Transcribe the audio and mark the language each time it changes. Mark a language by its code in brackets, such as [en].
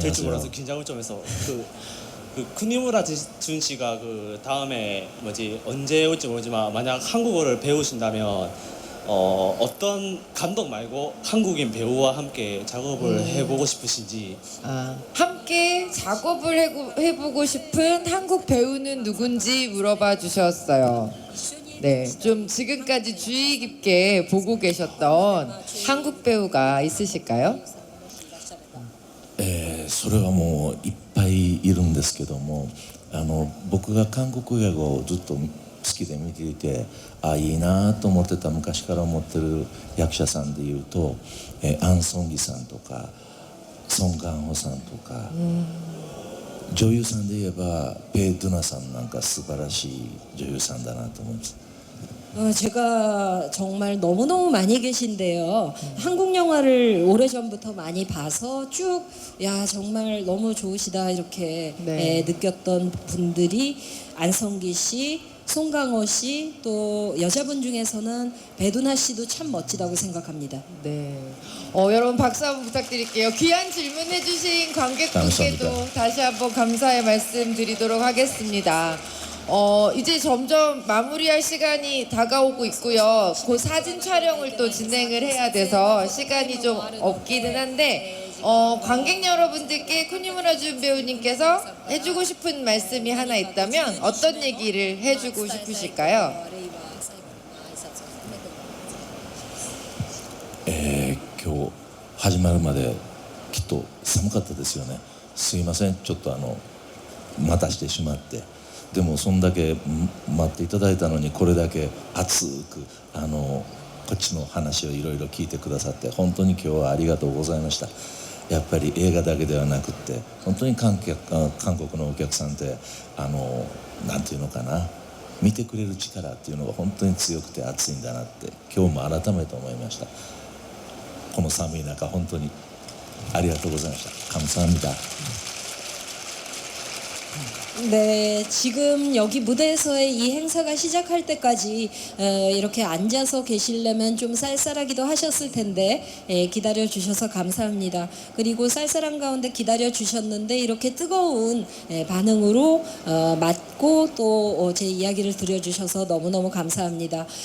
[ko] 될줄 몰라서 긴장을 좀 해서 그 쿠니무라 준 씨가 그 다음에 뭐지 언제 올지 모르지만 만약 한국어를 배우신다면 어떤 감독 말고 한국인 배우와 함께 작업을 해보고 싶으신지. 함께 작업을 해보고 싶은 한국 배우는 누군지 물어봐 주셨어요. 네, 좀 지금까지 주의 깊게 보고 계셨던 한국 배우가 있으실까요? [ja] それはもういっぱいいるんですけども、僕が韓国映画をずっと好きで見ていて、いいなと思ってた、昔から思ってる役者さんでいうと、アン・ソンギさんとかソン・ガンホさんとか、女優さんで言えばペイ・ドゥナさんなんか素晴らしい女優さんだなと思います。 [ko] 제가 정말 너무너무 많이 계신데요. 한국 영화를 오래전부터 많이 봐서 쭉, 야, 정말 너무 좋으시다, 이렇게 네. 느꼈던 분들이 안성기 씨, 송강호 씨, 또 여자분 중에서는 배두나 씨도 참 멋지다고 생각합니다. 네. 여러분 박수 한번 부탁드릴게요. 귀한 질문 해주신 관객분께도 감사합니다. 다시 한번 감사의 말씀 드리도록 하겠습니다. 이제 점점 마무리할 시간이 다가오고 있고요. 그 사진 촬영을 또 진행을 해야 돼서 시간이 좀 없기는 한데 관객 여러분들께 쿠니무라 준 배우님께서 해주고 싶은 말씀이 하나 있다면 어떤 얘기를 해주고 싶으실까요? [ja] 今日始まるまできっと寒かったですよね。すいません、ちょっと待たしてしまって。でもそんだけ待っていただいたのに、これだけ熱くこっちの話をいろいろ聞いてくださって、本当に今日はありがとうございました。やっぱり映画だけではなくって、本当に韓国のお客さんってなんていうのかな、見てくれる力っていうのが本当に強くて熱いんだなって今日も改めて思いました。この寒い中本当にありがとうございました。 [ko] 감사합니다. 네, 지금 여기 무대에서의 이 행사가 시작할 때까지 이렇게 앉아서 계시려면 좀 쌀쌀하기도 하셨을 텐데 기다려 주셔서 감사합니다. 그리고 쌀쌀한 가운데 기다려 주셨는데 이렇게 뜨거운 반응으로 맞고 또 제 이야기를 들려주셔서 너무너무 감사합니다.